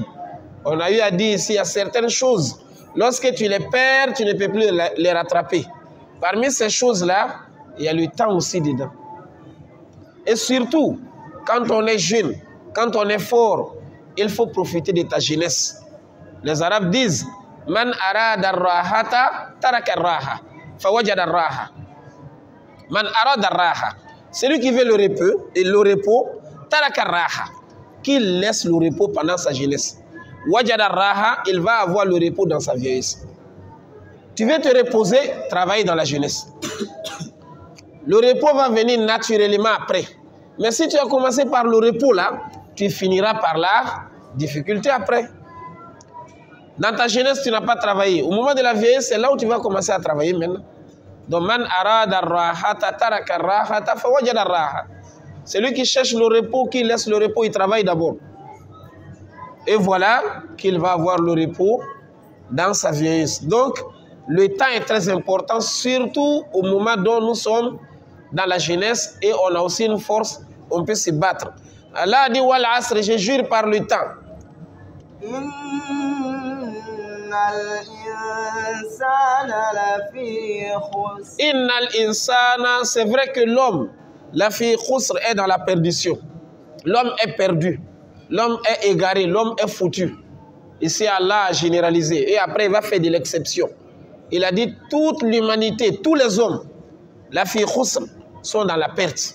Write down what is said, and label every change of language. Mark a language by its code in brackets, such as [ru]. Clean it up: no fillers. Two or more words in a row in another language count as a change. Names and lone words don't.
[fr] On a eu à dire ici, il y a certaines choses. Lorsque tu les perds, tu ne peux plus les rattraper. Parmi ces choses-là, il y a le temps aussi dedans. Et surtout, quand on est jeune, quand on est fort, il faut profiter de ta jeunesse. Les Arabes disent [ar] من أراد الراحة ترك الراحة فوجد الراحة. من أراد الراحة. [fr] Celui qui veut le repos, [ar] ترك الراحة. [fr] Qui laisse le repos pendant sa jeunesse. [ar] وجد الراحة, [fr] il va avoir le repos dans sa vieillesse. Tu veux te reposer, travaille dans la jeunesse. Le repos va venir naturellement après. Mais si tu as commencé par le repos là, tu finiras par la difficulté après. Dans ta jeunesse, tu n'as pas travaillé. Au moment de la vieillesse, c'est là où tu vas commencer à travailler maintenant. Donc, [ar] من أراد الراحة ترك الراحة فوجد الراحة. [fr] Celui qui cherche le repos, qui laisse le repos, il travaille d'abord. Et voilà qu'il va avoir le repos dans sa vieillesse. Donc, le temps est très important, surtout au moment dont nous sommes dans la jeunesse et on a aussi une force, on peut se battre. Allah a dit, [ar] والعصر, [fr] je jure par le temps. [ar] إن الإنسان, [fr] c'est vrai que l'homme, [ar] لفي خسر, [fr] est dans la perdition. L'homme est perdu, l'homme est égaré, l'homme est foutu. Ici, Allah a généralisé et après il va faire de l'exception. Il a dit toute l'humanité, tous les hommes, [ar] لفي خسر, [fr] sont dans la perte.